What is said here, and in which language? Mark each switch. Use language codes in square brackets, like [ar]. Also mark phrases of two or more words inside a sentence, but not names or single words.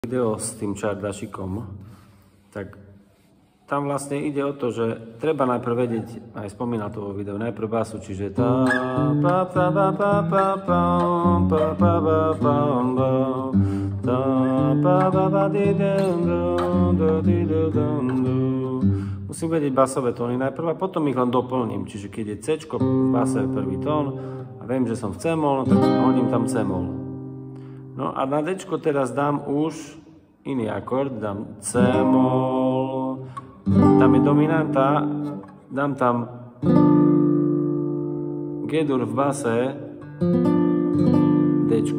[sk] Video s tým čardašikom, tak tam vlastne ide o to, že treba najprv vedieť, aj spomínal to vo videu, najprv basu, čiže tá pa pa pa pa pa pa pa pa pa pa tá pa pa pa di musím vedieť basové tóny najprv a potom ich len doplním, čiže keď je C-čko v base prvý tón a viem, že som v C-mol, tak hodím tam C-mol. No a na D-čko teraz dám už iný akord, dám C-mol, tam je dominanta, dám tam G-dur v base, D-čko.